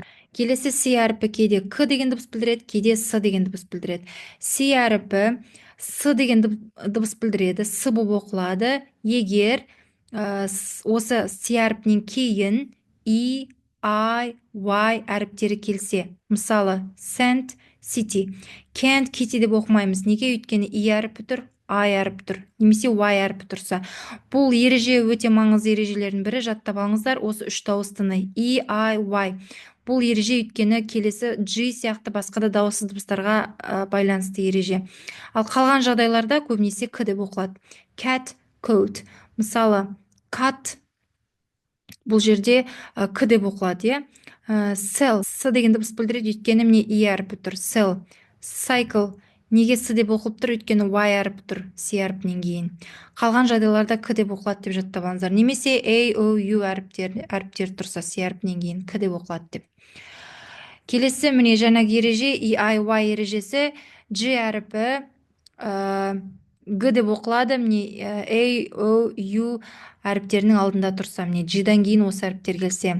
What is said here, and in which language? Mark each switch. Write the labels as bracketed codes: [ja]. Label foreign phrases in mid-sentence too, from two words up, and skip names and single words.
[kk] Келесі С әріпі кейде К деген дыбыс білдіреді, кейде С деген дыбыс білдіреді. С әріпі С деген дыбыс білдіреді, С болып оқылады. Егер осы С әріпінен кейін И, I, Y әріптері келсе. Мысалы, [en] sent, city. Can't, kitty [kk] деп оқымаймыз. Неге? Өйткені И әріпі тұр, I әріпі тұр, немесе Y әріпі тұрса. Бұл ереже өте маңызды ережелердің бірі, жаттап алыңыздар. Осы үш дауыстыны И, I, Y. Бұл ереже өйткені келесі G сияқты басқа да дауыссыз дыбыстарға байланысты ереже. Ал қалған жағдайларда көбінесе К деп оқылады. [en] Cat, coat. [kk] Мысалы, cut бұл жерде К деп оқылады, Sell, С деген дыбыс білдіреді, өйткені міне И әріпі тұр. [en] Sell. Cycle. [kk] Неге С деп оқылып тұр? Өйткені Y әріпі тұр, С әріпінен кейін. Қалған жағдайларда К деп оқылады деп жаттап алыңыздар. Немесе A, O, U әріптер тұрса, С әріпінен кейін К деп оқылады деп. Келесі міне жаңағы ереже И, I, Y ережесі. G әріпі Г деп оқылады, міне A, O, U әріптерінің алдында тұрса, міне G-дан кейін осы әріптер келсе.